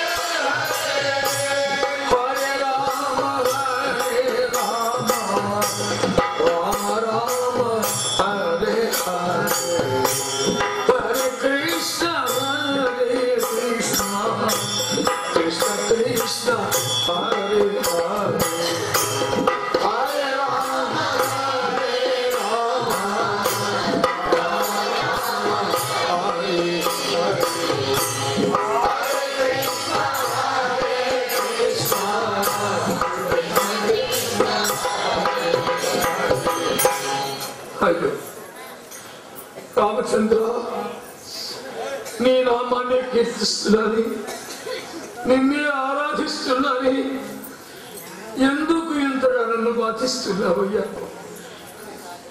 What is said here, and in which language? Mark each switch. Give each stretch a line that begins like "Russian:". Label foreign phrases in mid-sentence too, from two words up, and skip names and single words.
Sanskrit: హరే రామ హరే రామ రామ రామ హరే హరే హరే కృష్ణ హరే కృష్ణ కృష్ణ కృష్ణ హరే హరే హరే రామ హరే రామ
Telugu: అయ్యో రామచంద్ర, నీ నామాన్ని కీర్తిస్తున్నాని, నిన్నే ఆరాధిస్తున్నాని, ఎందుకు ఇంతగా నన్ను బాధిస్తున్నావయ్యా.